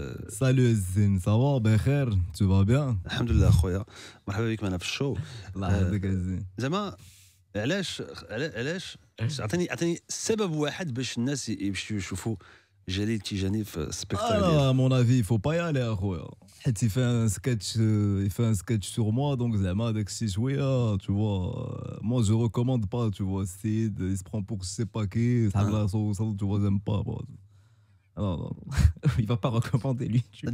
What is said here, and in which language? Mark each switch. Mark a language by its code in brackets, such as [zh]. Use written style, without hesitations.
[fr] Salut Zine, ça va بخير؟ Tu vas bien؟ [ar] الحمد لله اخويا مرحبا بك معنا في الشو. الله يحفظك زين. زعما علاش عطيني سبب واحد باش الناس يمشيو يشوفوا جليل تيجاني في السبيكتاكل ديالو. [fr] À mon avis, il faut pas y aller اخويا. حيت il fait un sketch sur moi donc زعما داكشي شويه tu vois. Moi je recommande pas tu vois. Il se prend pour je sais pas qui, ça là tu vois j'aime pas. Non, il va pas recommander lui.